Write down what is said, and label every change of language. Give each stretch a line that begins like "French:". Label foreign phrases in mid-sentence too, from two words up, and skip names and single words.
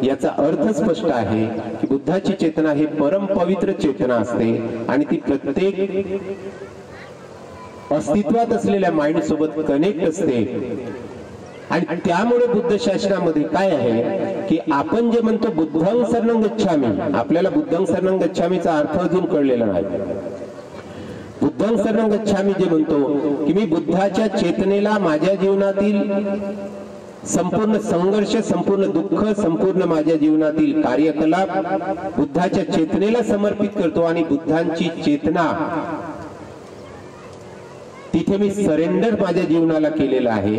Marathi: याचा अर्थ स्पष्ट आहे की बुद्धाची चेतना ही परम पवित्र चेतना असते आणि ती प्रत्येक अस्तित्वात असलेल्या माइंड सोबत कनेक्ट असते. आणि त्यामुळे बुद्ध शासनामध्ये काय आहे की आपण जे म्हणतो
Pali: बुद्धं शरणं गच्छामि,
Marathi: आपल्याला
Pali: बुद्धं शरणं गच्छामीचा
Marathi: अर्थ अजून कळलेला नाही.
Pali: बुद्धं शरणं गच्छामि
Marathi: जे म्हणतो की मी बुद्धाच्या चेतनेला माझ्या जीवनातील संपूर्ण संघर्ष, संपूर्ण दुःख, संपूर्ण माझ्या जीवनातील कार्यकलाप बुद्धाच्या चेतनेला समर्पित करतो आणि बुद्धांची चेतना तिथे मी सरेंडर माझ्या जीवनाला केलेला आहे.